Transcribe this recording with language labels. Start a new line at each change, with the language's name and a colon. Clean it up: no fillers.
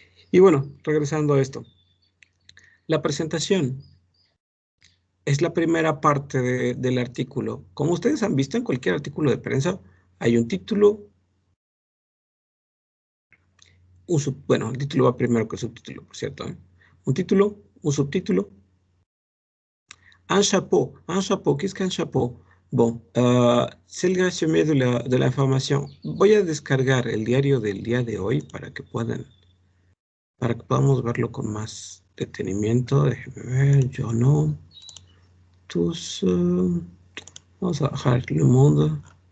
Spanish: Y bueno, regresando a esto. La presentación es la primera parte del artículo. Como ustedes han visto en cualquier artículo de prensa, hay un título, bueno, el título va primero que el subtítulo, por cierto, ¿eh? Un título, un subtítulo, un chapeau,
French: qu'est-ce qu'un chapeau? Bon, c'est le résumé de la información.
Spanish: Voy a descargar el diario del día de hoy para que podamos verlo con más detenimiento. Déjenme ver, yo no. Tous, vamos a bajar Le Monde.